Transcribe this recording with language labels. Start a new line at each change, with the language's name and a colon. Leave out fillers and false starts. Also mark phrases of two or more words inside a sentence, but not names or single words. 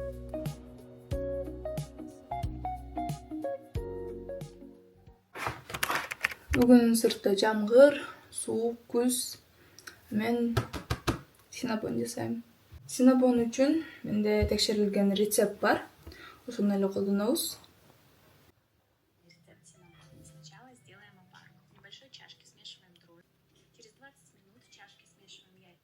Kyrgyz: Бүгүн сыртта жамгыр, суук, күз. Мен синабон жасайм. Синабон үчүн менде текшерилген рецепт бар. Ошону эле колдонобуз.
Russian: Рецепт синабона. Сначала сделаем опарку. В небольшой чашке смешиваем дрожжи. Через 20 минут в чашке смешиваем яйца.